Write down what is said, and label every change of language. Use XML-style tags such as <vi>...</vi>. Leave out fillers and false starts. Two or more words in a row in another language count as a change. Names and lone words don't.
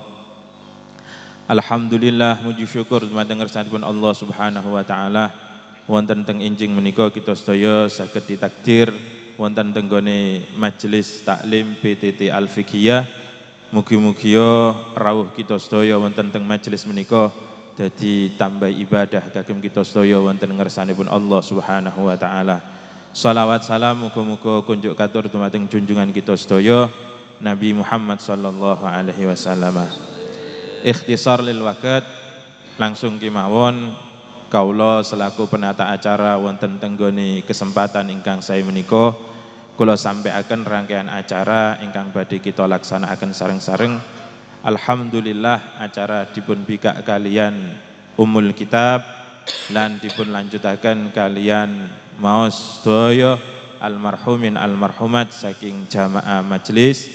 <jv>Alhamdulillah, muji syukur dumateng ngersanipun Allah</jv> <ar>سبحانه وتعالى,</ar> <jv>wonten teng enjing menika kita sedaya saged ditakdir wonten teng gone majelis taklim PTT Al-Fiqhiyah. Mugi-mugi rawuh kita sedaya wonten teng majelis menika dadi tambah ibadah kagem kita sedaya wonten ngersanipun Allah</jv> <ar>سبحانه وتعالى.</ar> <jv>Shalawat salam muga-muga kunjuk katur dumateng junjungan kita sedaya Nabi Muhammad</jv> <ar>صلى الله عليه وسلم. اختصار للوقت,</ar> <jv>langsung kemawon kaula selaku penata acara wonten teng nggone kesempatan ingkang saya menika kula sampaiaken rangkaian acara ingkang badhe kita laksanakaken sareng-sareng. Alhamdulillah, acara dipun bikak kalian Ummul Kitab lan dipun lanjutaken kalian maos sedaya</jv> <ar>المرحومين المرحومات</ar> <jv>saking jamaah majelis.</jv>